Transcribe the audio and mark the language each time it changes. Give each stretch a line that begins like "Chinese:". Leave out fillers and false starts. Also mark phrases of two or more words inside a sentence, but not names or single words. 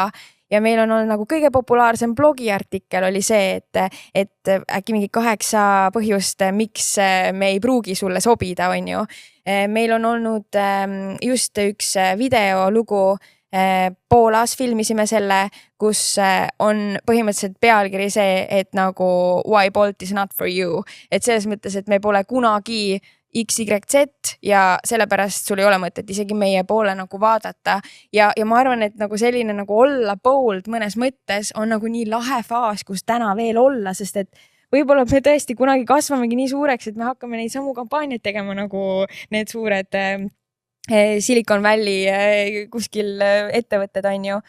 Estonian: Ja meil on olnud nagu kõige populaarsem blogiartikkel oli see, et äkki mingi 8 põhjust, miks me ei pruugi sulle sobida, on ju. Meil on olnud just üks videolugu, Poolas filmisime selle, kus on põhimõtteliselt pealkiri see, et nagu
English: why Bolt is not for you.
Estonian: Et selles mõttes, et me pole kunagi XYZ ja sellepärast sul ei ole mõtet isegi meie poole nagu vaadata. Ja ma arvan, et nagu selline nagu olla bold mõnes mõttes on nagu nii lahe faas, kus täna veel olla, sest et võib-olla me tõesti kunagi kasvamegi nii suureks, et me hakkame neid samu kampaaniaid tegema nagu need suured Silicon Valley kuskil ettevõtted on ju.